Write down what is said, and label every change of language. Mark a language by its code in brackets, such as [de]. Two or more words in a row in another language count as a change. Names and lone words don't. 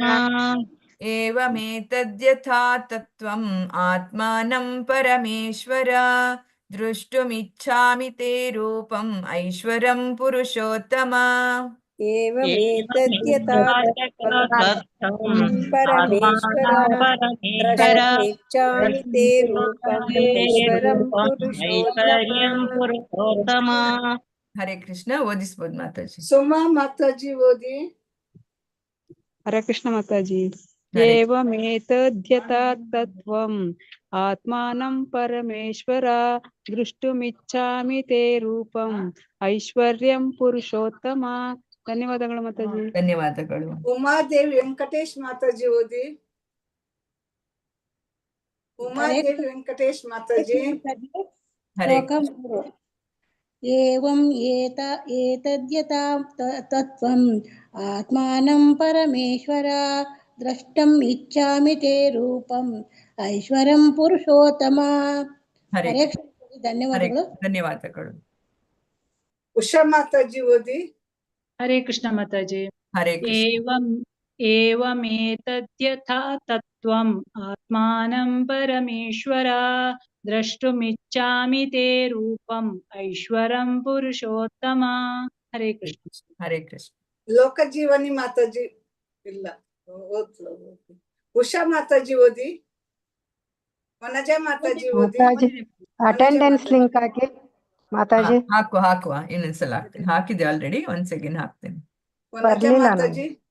[sa] ಏವಮೇತದ್ಯಥಾ ತತ್ವಂ ಆತ್ಮಾನಂ ಪರಮೇಶ್ವರ ದ್ರಷ್ಟುಮಿಚ್ಛಾಮಿ ತೇ ರೂಪಂ ಐಶ್ವರಂ ಪುರುಷೋತ್ತಮ ಏವಮೇತದ್ಯಥಾ ತತ್ವಂ ಪರಮೇಶ್ವರ ದ್ರಷ್ಟುಮಿಚ್ಛಾಮಿ ತೇ ರೂಪಂ ಐಶ್ವರಂ ಪುರುಷೋತ್ತಮ. [kn] ಹರೇ ಕೃಷ್ಣ. ಓದಿಸ್ಬೋದು ಮಾತಾಜಿ. ಸುಮಾ ಮಾತಾಜಿ ಓದಿ. [sa] ಹರೇ ಕೃಷ್ಣ ಮಾತಾಜಿ. ಏವಮೇತದ್ಯಥಾ ತತ್ವಂ ಆತ್ಮಾನಂ ಪರಮೇಶ್ವರ ದೃಷ್ಟುಮಿಚ್ಛಾಮಿ ತೇ ರೂಪಂ ಐಶ್ವರ್ಯಂ ಪುರುಷೋತ್ತಮ. [kn] ಧನ್ಯವಾದಗಳು ಮಾತಾಜಿ. ಧನ್ಯವಾದಗಳು. ಉಮಾದೇವಿ ವೆಂಕಟೇಶ್ ಮಾತಾಜಿ ಓದಿ. ಉಮಾದೇವಿ ವೆಂಕಟೇಶ್ ಮಾತಾಜಿ. [sa] ಏವಂ ಏತದ್ಯಥಾ ತತ್ವಂ ಆತ್ಮಾನಂ ಪರಮೇಶ್ವರ द्रष्टुम् इच्छामि ते रूपम् ऐश्वरं पुरुषोत्तम [kn] ಹರೇ ಹರೇ ಕೃಷ್ಣ. ಧನ್ಯವಾದಗಳು. ಧನ್ಯವಾದಗಳು. ಉಷಾ ಮಾತಾಜಿ ಓದಿ. ಹರೇ ಕೃಷ್ಣ ಮಾತಾಜಿ. ಹರೇ ಕೃಷ್ಣ. [sa] ಏವಮೇತದ್ಯಥಾ ತತ್ವಂ ಆತ್ಮಾನಂ ಪರಮೇಶ್ವರ ದ್ರಷ್ಟುಮಿಚ್ಛಾಮಿ ತೇ ರೂಪಂ ಐಶ್ವರಂ ಪುರುಷೋತ್ತಮ. [kn] ಹರೇ ಕೃಷ್ಣ. ಹರೇ ಕೃಷ್ಣ. ಲೋಕಜೀವನಿ ಮಾತಾಜಿ ಇಲ್ಲ, ಉಷಾ ಮಾತಾಜಿ ಓದಿ. ವನಜಾ ಮಾತಾಜಿ ಓದಿ. [en] attendance link [kn] ಹಾಕಿ ಮಾತಾಜಿ. ಹಾಕುವ ಇನ್ನೊಂದ್ಸಲ ಹಾಕ್ತೀನಿ. ಹಾಕಿದೆ ಆಲ್ರೆಡಿ, ಒಂದ್ ಸೆಕೆಂಡ್ ಹಾಕ್ತೇನೆ. ವನಜಾ ಮಾತಾಜಿ.